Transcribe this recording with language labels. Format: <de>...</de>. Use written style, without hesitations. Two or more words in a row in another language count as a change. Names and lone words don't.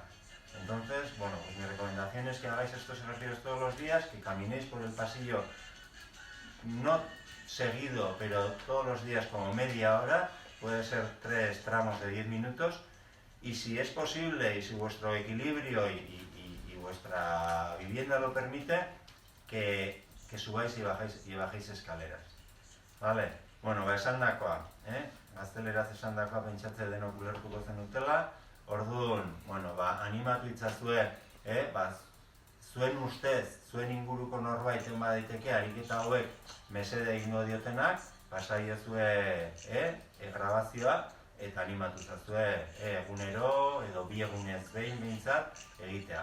<es>Entonces, bueno, pues mi recomendación es que hagáis estos ejercicios todos los días, que caminéis por el pasillo, no seguido, pero todos los días como media hora, puede ser 3 tramos de 10 minutos, y si es posible y si vuestro equilibrio y vuestra vivienda lo permite, que subáis y bajéis escaleras. ¿Vale?</es> <eu>Bueno, esandakoa, gazteleraz esandakoa pentsatze denok ulertuko zenutela. Orduan, animatu itzazue, zuen ustez, zuen inguruko norbaiten badaiteke ariketa hauek mesede egingo diotenak, pasaiozue grabazioa eta animatu zazue egunero edo 2 egunez behin behintzat egitea.</eu>